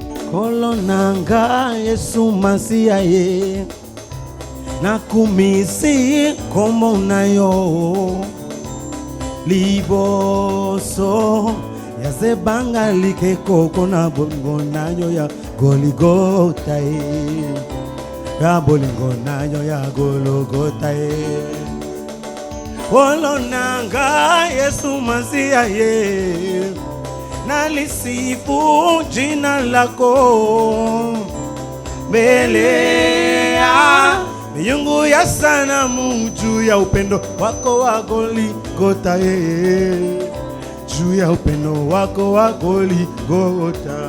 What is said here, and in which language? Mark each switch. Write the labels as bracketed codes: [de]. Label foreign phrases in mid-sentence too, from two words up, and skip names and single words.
[ln] Kolonanga Yesu Masia ye na kumisi komo nayo liboso ya zebanga like koko na bolingo nayo ya Goligota ye ya bolingo nayo ya Golgota ye. Kolonanga Yesu Masia ye [sw] nalisifu jina lako mbele ya miungu ya sanamu, juu ya upendo wako wa Goligota juu ya upendo wako wa Goligota.